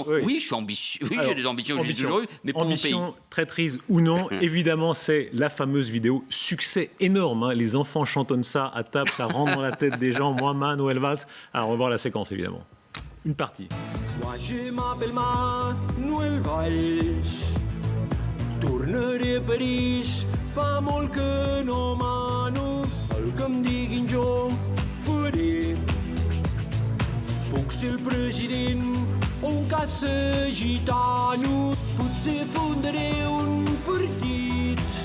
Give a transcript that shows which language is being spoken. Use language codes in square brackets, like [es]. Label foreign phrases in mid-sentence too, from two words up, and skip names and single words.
[fr] Oui, je suis ambitieux. Oui, j'ai des ambitions que j'ai toujours eues, mais pour mon pays. Ambition, traîtrise ou non, évidemment, c'est la fameuse vidéo. Succès énorme. Hein. Les enfants chantonnent ça à table, ça rentre dans la tête des gens. Moi, Manuel Valls. Alors, on va voir la séquence, évidemment. Une partie. Moi, je m'appelle Manuel Valls. [ca] Tornaré a París, fa molt que no mano, el que em diguin jo faré. Puc ser el president o un caça gitano, potser fundaré un partit.